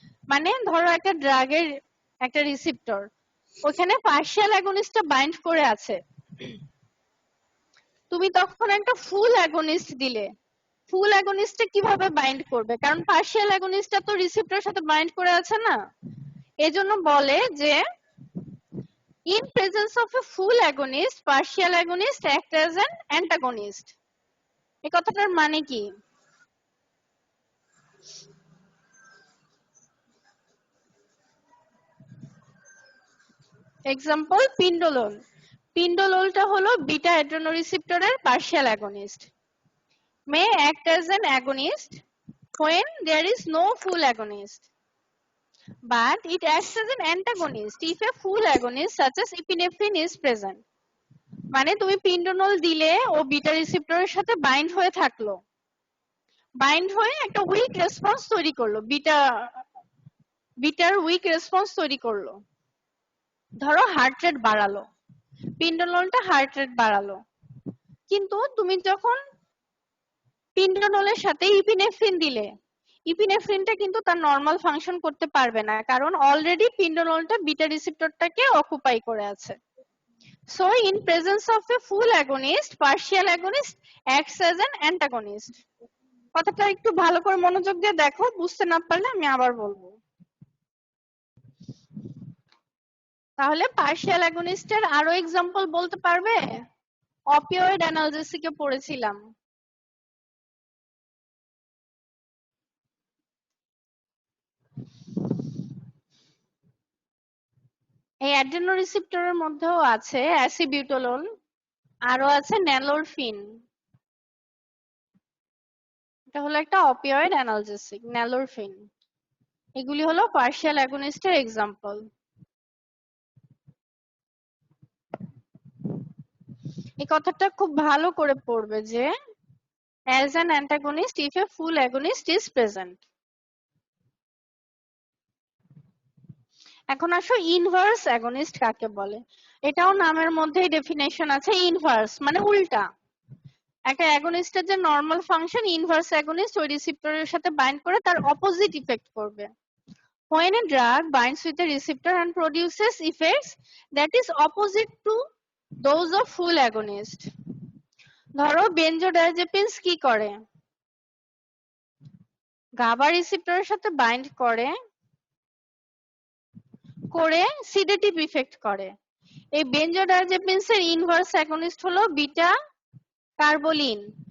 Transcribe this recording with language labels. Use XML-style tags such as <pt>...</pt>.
<bn>মানে ধরো একটা ড্রাগের একটা রিসেপ্টর, ওখানে পার্শিয়াল অ্যাগনিস্টটা বাইন্ড করে আছে, তুমি তখন একটা ফুল অ্যাগনিস্ট দিলে, ফুল অ্যাগনিস্টে কিভাবে বাইন্ড করবে? কারণ পার্শিয়াল অ্যাগনিস্টটা তো রিসেপ্টরের সাথে বাইন্ড করে আছে না। এজন্য বলে যে</bn> <en>in presence of a full agonist, partial agonist act as an antagonist.</en> <bn>এই কথাটার মানে কি? এক্সাম্পল পিন্ডোলন। পিন্ডোলনটা হলো beta অ্যাড্রেনোরিসেপ্টরের partial against.</bn> <en>May act as an agonist when there is no full agonist, but it acts as an antagonist if a full agonist such as epinephrine is present.</en> <bn>মানে তুমি পিন্ডোনল দিলে ও beta রিসেপ্টরের সাথে bind হয়ে থাকলো, bind হয়ে একটা week response তৈরি করলো, বিটার উইক রেসপন্স তৈরি করলো। ধরো হার্ট রেট বাড়ালো, পিন্ডোনলটা হার্ট রেট বাড়ালো, কিন্তু তুমি যখন পিন্ডোনলের সাথে ইপিনেফ্রিন দিলে, ইপিনেফ্রিনটা কিন্তু তার নরমাল ফাংশন করতে পারবে না, কারণ অলরেডি পিন্ডোনলটা বিটা রিসেপ্টরটাকে অকুপাই করে আছে।</bn> <en>So in presence of a full agonist, partial agonist acts as an antagonist.</en> <bn>কথাটা একটু ভালো করে মনোযোগ দিয়ে দেখো, বুঝতে না পারলে আমি আবার বলবো। তাহলে পার্শিয়াল অ্যাগনিস্টের আরো এক্সাম্পল বলতে পারবে? অপিওয়েড অ্যানালজেসিকে পড়েছিলাম। এই অ্যাড্রেনোরিসেপ্টরের মধ্যেও আছে অ্যাসিবিউটোলোল, আরো আছে ন্যালোরফিন। এটা হলো একটা অপিওয়েড অ্যানালজেসিক, ন্যালোরফিন। এগুলি হলো পার্শিয়াল অ্যাগনিস্টের এক্সাম্পল। এই কথাটা খুব ভালো করে পড়বে যে</bn> <en>as an antagonist if a full agonist is present.</en> <bn>এখন আসো ইনভার্স অ্যাগনিস্ট কাকে বলে। এটাও নামের মধ্যেই ডেফিনেশন আছে, ইনভার্স মানে উল্টা। একটা অ্যাগনিস্টের যে নরমাল ফাংশন, ইনভার্স অ্যাগনিস্ট ওই রিসেপ্টরের সাথে বাইন্ড করে তার অপোজিট ইফেক্ট করবে।</bn> <en>When a drug binds with a receptor and produces effects that is opposite to those of full agonist.</en> <bn>ধরো বেনজোডায়াজেপিনস কি করে, গাবা রিসেপ্টরের সাথে বাইন্ড করে সিডেটিভ ইফেক্ট করে। এই বেনজোডায়াজেপিনস এর ইনভার্স অ্যাগনিস্ট হলো বিটা কার্বোলিন।</bn>